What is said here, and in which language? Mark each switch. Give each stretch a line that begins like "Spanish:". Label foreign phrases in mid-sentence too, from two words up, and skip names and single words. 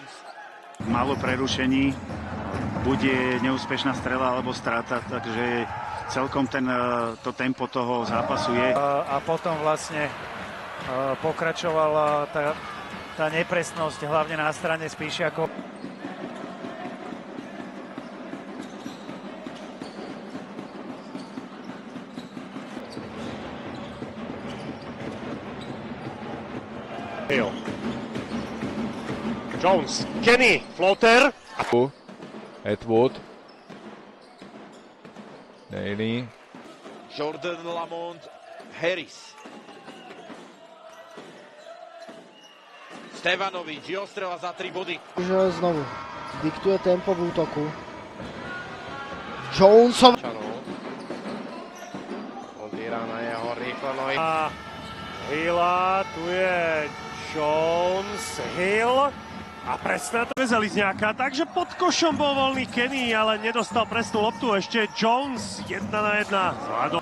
Slovak: málo prerušení. Bude neúspešná strela alebo strata, takže celkom to tempo toho zápasu je. A potom vlastne pokračovala tá nepresnosť, hlavne na strane Spíšiakov. Hill. Jones, Kenny, floater. Atwood. Daly. Jordan Lamont, Harris. Stevanovič, jeho strela za 3 body. Že znovu diktuje tempo v útoku. Jonesov. Odíra na jeho rýchlo nohy. A Hilla, tu je Jones, Hill a presná to je Zelizňáka, takže pod košom bol voľný Kenny, ale nedostal presnú loptu, ešte Jones 1 na 1 zvládol.